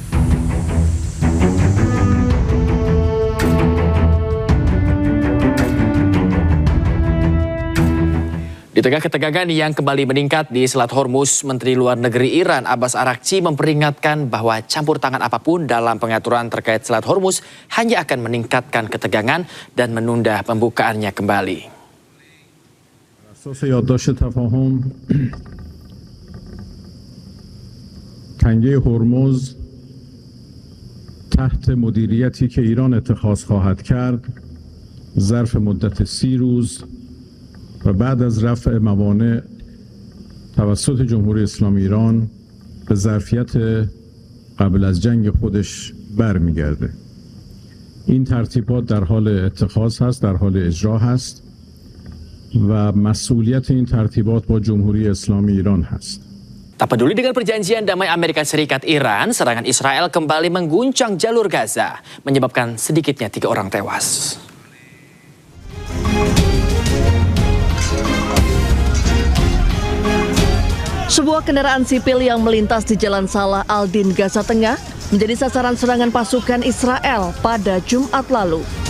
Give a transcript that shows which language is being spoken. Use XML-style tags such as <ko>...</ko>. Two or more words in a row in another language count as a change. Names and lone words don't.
<id>Di tengah ketegangan yang kembali meningkat di Selat Hormuz, Menteri Luar Negeri Iran Abbas Araghchi memperingatkan bahwa campur tangan apapun dalam pengaturan terkait Selat Hormuz hanya akan meningkatkan ketegangan dan menunda pembukaannya kembali.</id> <fa>تنگه هرمز تحت مدیریتی که ایران اتخاذ خواهد کرد ظرف مدت 30 روز و بعد از رفع موانع توسط جمهوری اسلامی ایران به ظرفیت قبل از جنگ خودش برمیگرده. این ترتیبات در حال اتخاذ هست، در حال اجرا هست و مسئولیت این ترتیبات با جمهوری اسلامی ایران هست.</fa> <id>Tak peduli dengan perjanjian damai Amerika Serikat Iran, serangan Israel kembali mengguncang jalur Gaza, menyebabkan sedikitnya 3 orang tewas. Sebuah kendaraan sipil yang melintas di Jalan Salah Aldin, Gaza Tengah, menjadi sasaran serangan pasukan Israel pada Jumat lalu.</id>